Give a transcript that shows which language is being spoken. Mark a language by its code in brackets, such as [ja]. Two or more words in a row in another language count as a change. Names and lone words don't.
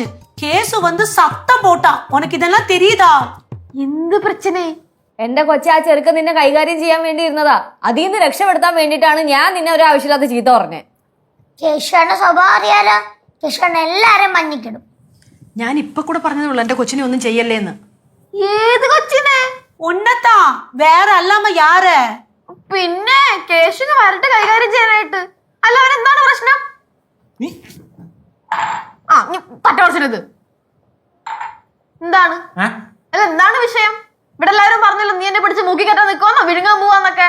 [ta] கேசு வந்து சத்தம் போட்டா. உனக்கு இதெல்லாம் தெரியுதா? [ml] എന്ത് പ്രശ്നേ? എന്റെ കൊച്ചെ, ആ ചെറുക്കൻ നിന്നെ കൈകാര്യം ചെയ്യാൻ വേണ്ടി ഇരുന്നതാ. അതിൽ നിന്ന് രക്ഷപ്പെടുത്താൻ വേണ്ടിയിട്ടാണ് ഞാൻ നിന്നെ ഒരു ആവശ്യമില്ലാത്ത ചീത്ത പറഞ്ഞേ. കേശുവേട്ടന്റെ സ്വഭാവം അറിയാലോ. കേശുവേട്ടൻ എല്ലാരെയും മഞ്ഞിക്കിടും. ഞാൻ ഇപ്പൊ കൂടെ പറഞ്ഞതുള്ളൂ എന്റെ കൊച്ചിനെ ഒന്നും ചെയ്യല്ലേന്ന്. ഏത് കൊച്ചിനെ? [ta] உன்னதான் வேற அல்லாம யாரு? [ml] പിന്നെ കേശുന് വരട്ടെ കൈകാര്യം ചെയ്യാനായിട്ട്. അല്ല, അവൻ എന്താണ് പ്രശ്നം? ആ നീ തട്ട കുറച്ചത് എന്താണ്? അല്ല, എന്താണ് വിഷയം? ഇവിടെ എല്ലാവരും പറഞ്ഞല്ലോ നീ എന്നെ പിടിച്ച് മൂക്കിക്കറ്റാൻ നിൽക്കുവാന്നോ, വിഴുങ്ങാൻ പോവാന്നൊക്കെ.